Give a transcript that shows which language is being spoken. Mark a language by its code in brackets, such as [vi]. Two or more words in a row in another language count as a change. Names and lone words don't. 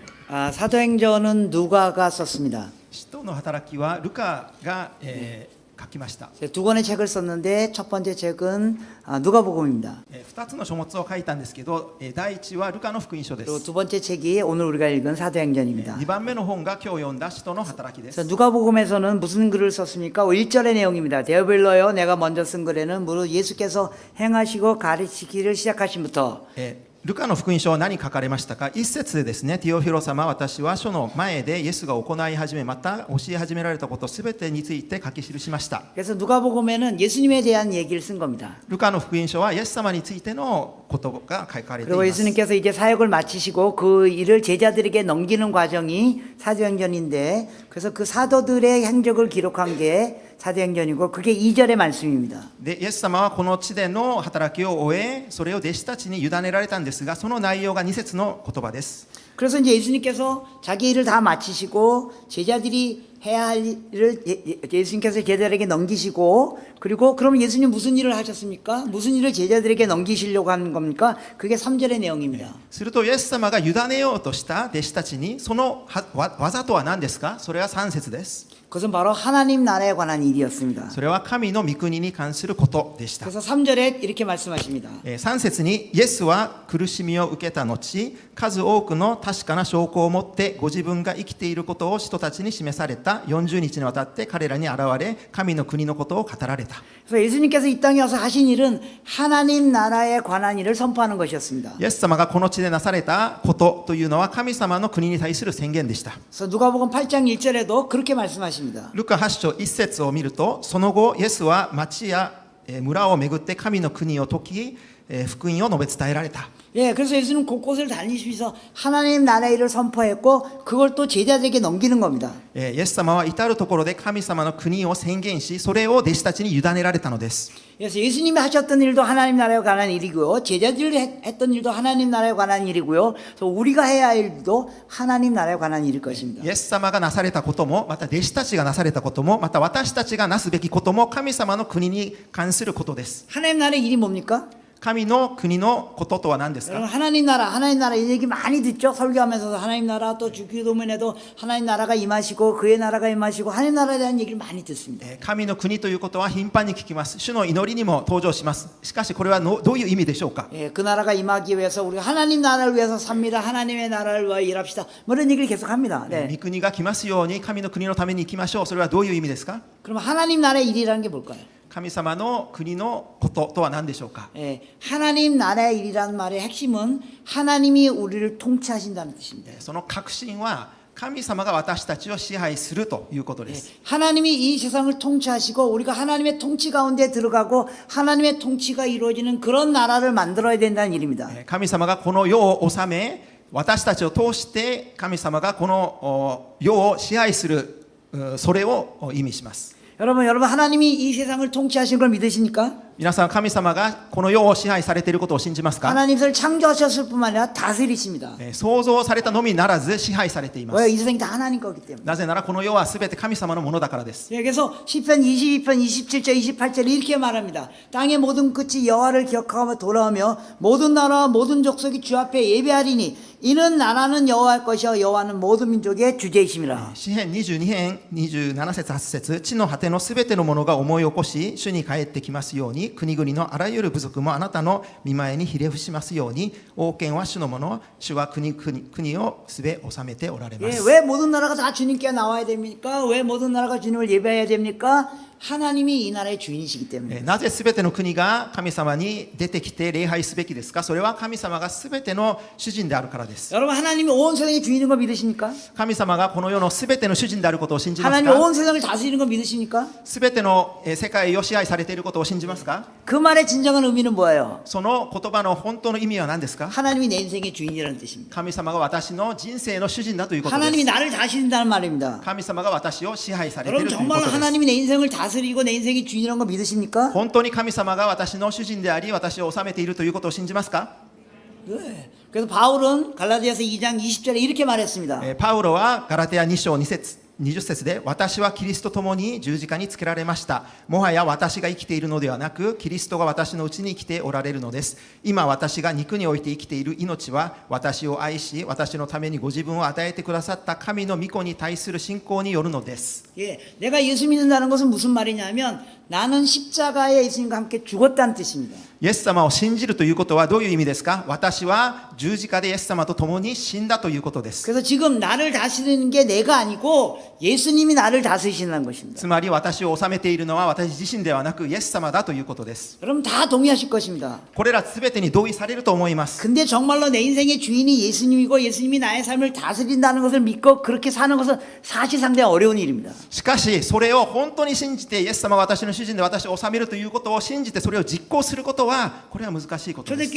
[ko] 사도행전은 누가가 썼습니다. [ja] 使徒の働きはルカが、書きました。 [ko] 두 권의 책을 썼는데 첫 번째 책은 누가복음입니다. [ja] 2 つの書物を書いたんですけど、第1はルカの福音書で [ko] 그리고 [ja] す。 [ko] 두 번째 책이 오늘 우리가 읽은 사도행전입니다. [ja] 2 番目の本が今日読んだ使徒の働きです。 [ko] 그래서 누가복음에서는 무슨 글을 썼습니까? 1절의 내용입니다. 데오빌로여 내가 먼저 쓴 글에는 무릇 예수께서 행하시고 가르치기를 시작하신부터 [ja] ルカの福音書は何書かれましたか。一節でですね、ティオフィロ様、私は書の前でイエスが行い始め、また教え始められたことすべてについて書き記しました。 [ko] 그래서 누가복음에는 예수님에 대한 얘기를 쓴 겁니다. [ja] ルカの福音書はイエス様についてのことが書かれてい [ko] 그리고 [ja] ます。 [ko] 예수님께서 이제 사역을 마치시고 그 일을 제자들에게 넘기는 과정이 사도행전인데 그래서 그 사도들의 행적을 기록한 게 사도행전이고 그게 2절의 말씀입니다. [ja] でイエス様はこの地での働きを終え、それを弟子たちに委ねられたんですが、その内容が2節の言葉です。 [ko] 그래서 이제 예수님께서 자기 일을 다 마치시고 제자들이 해야 할 일을 예수님께서 제자들에게 넘기시고 그리고 그러면 예수님 무슨 일을 하셨습니까? 무슨 일을 제자들에게 넘기시려고 하는 겁니까? 그게 3절의 내용입니다. [ja] するとイエス様が委ねようとした弟子たちにその技とは何ですか。それは3節です。 [ko] 그것은 바로 하나님 나라에 관한 일이었습니다. [ja] それは神の御国に関することでした。 [ko] 그래서 3절에 이렇게 말씀하십니다. [ja] 3 節にイエスは苦しみを受けた後、数多くの確かな証拠を持ってご自分が生きていることを人たちに示された。40日にわたって彼らに現れ、神の国のことを語られた。 [ko] 그래서 예수님께서 이 땅에 와서 하신 일은 하나님 나라에 관한 일을 선포하는 것이었습니다. [ja] イエス様がこの地でなされたことというのは神様の国に対する宣言でした。 [ko] 그래서 누가복음 8장 1절에도 그렇게 말씀하십니다. [ja] ルカ8章1節を見ると、その後イエスは町や村を巡って神の国を説き、福音を述べ伝えられた。 [ko] 예, 그래서 예수는 곳곳을 다니시면서 하나님 나라의 일을 선포했고 그걸 또 제자들에게 넘기는 겁니다. [ja] イエス様は至るところで神様の国を宣言し、それを弟子たちに委ねられたのです。 [ko] 그래서 예수님이 하셨던 일도 하나님 나라에 관한 일이고요. 제자들이 했던 일도 하나님 나라에 관한 일이고요. 또 우리가 해야 할 일도 하나님 나라에 관한 일일 것입니다. [ja] イエス様がなされたことも、また弟子たちがなされたことも、また私たちがなすべきことも神様の国に関することです。 [ko] 하나님 나라의 일이 뭡니까? [ja] 神の国のこととは何ですか。 [ko] 여러분 하나님 나라 이 얘기 많이 듣죠. 설교하면서도 하나님 나라 또 주기도문에도 하나님 나라가 임하시고 그의 나라가 임하시고 하나님 나라에 대한 얘기를 많이 듣습니다. [ja] 神の国ということは頻繁に聞きます。主の祈りにも登場します。しかしこれはどういう意味でしょうか。 [ko] 예, 그 나라가 임하기 위해서 우리가 하나님 나라를 위해서 삽니다. 하나님의 나라를 위하여 일합시다. 뭐 이런 얘기를 계속합니다. [ja] 御 [ko] 네. [ja] 国が来ますように神の国のために行きましょう。それはどういう意味ですか。 [ko] 그럼 하나님 나라의 일이라는 게 뭘까요? [ja] 神様の国のこととは何でしょうか。 [ko] 예, 하나님 나라의 일이라는 말의 핵심은 하나님이 우리를 통치하신다는 뜻입니다. [ja] その核心は神様が私たちを支配するということで [ko] 예, [ja] す。 [ko] 하나님이 이 세상을 통치하시고 우리가 하나님의 통치 가운데 들어가고 하나님의 통치가 이루어지는 그런 나라를 만들어야 된다는 일입니다. [ja] 神様がこの世を治め、私たちを通して神様がこの世を支配する、それを意味します。 [ko] 여러분 하나님이 이 세상을 통치하신 걸 믿으십니까? [ja] 皆さん、神様がこの世を支配されていることを信じますか。 [ko] 하나님을 창조하셨을 뿐만 아니라 다스리십니다. [ja] 創造されたのみならず支配されていま [ko] 왜? [ja] す。 [ko] 이 세상이 다 하나님 거기 때문에. [ja] なぜならこの世はすべて神様のものだからです。 [ko] 예, 그래서 시편 22편 27절 28절에 이렇게 말합니다. 땅의 모든 끝이 여호와를 기억하며 돌아오며 모든 나라와 모든 족속이 주 앞에 예배하리니 이는 나라는 여호와의 것이요 여호와는 모든 민족의 주제이심이라. [ja] 詩編22編27節8節、地の果てのすべてのものが思い起こし、主に帰ってきますように、国々のあらゆる部族もあなたの御前にひれ伏しますように、王権は主のもの、主は国をすべ治めておられま [ko] 예, [ja] す。 [ko] 왜 모든 나라가 다 주님께 나와야 됩니까? 왜 모든 나라가 주님을 예배해야 됩니까? 하나님이 이 나라의 주인이시기 때문에. [ja] なぜすべての国が神様に出てきて礼拝すべきですか。それは神様がすべての主人であるからです。 [ko] 여러분 하나님이 온 세상의 주인인 거 믿으십니까? [ja] 神様がこの世のすべての主人であることを信じます [ko] 하나님이 [ja] か。 [ko] 온 세상을 다스리는 거 믿으십니까? [ja] すべての世界を支配されていることを信じますか。 [ko] 그 말의 진정한 의미는 뭐예요? [ja] その言葉の本当の意味は何ですか。 [ko] 하나님이 내 인생의 주인이라는 뜻입니다. [ja] 神様が私の人生の主人だということで [ko] 하나님이 [ja] す。 [ko] 나를 다스린다는 말입니다. [ja] 神様が私を支配されてい [ko] 여러분 [ja] るというこ [ko] 정말 [ja] とです。 [ko] 하나님이 내 인생을 다스리고 내 인생의 주인이라는 거 믿으십니까? [ja] 本当に神様が私の主人であり、私を治めているということを信じますか。 [ko] 네. 그래서 바울은 갈라디아서 2장 20절에 이렇게 말했습니다. [ja] パウロはガラテヤ2章2節 20節で、私はキリストと共に十字架につけられました。もはや私が生きているのではなく、キリストが私のうちに生きておられるのです。今私が肉において生きている命は、私を愛し、私のためにご自分を与えてくださった神の御子に対する信仰によるのです。 [ko] 예, 내가 예수 믿는다는 것은 무슨 말이냐면 나는 십자가에 예수님과 함께 죽었다는 뜻입니다. [ja] イエス様を信じるということはどういう意味ですか？私は十字架でイエス様と共に死んだということです。 [ko] 그래서 지금 나를 다스리는 게 내가 아니고 예수님이 나를 다스리신다는 것입니다. [ja] つまり私を治めているのは私自身ではなくイエス様だということです。 [ko] 여러분 다 동의하실 것입니다. [ja] これらすべてに同意されると思います。 [ko] 근데 정말로 내 인생의 주인이 예수님이고 예수님이 나의 삶을 다스린다는 것을 믿고 그렇게 사는 것은 사실 상당히 어려운 일입니다. [ja] しかしそれを本当に信じてイエス様が私の主人で私を治めるということを信じてそれを実行することはこれは難しいことです。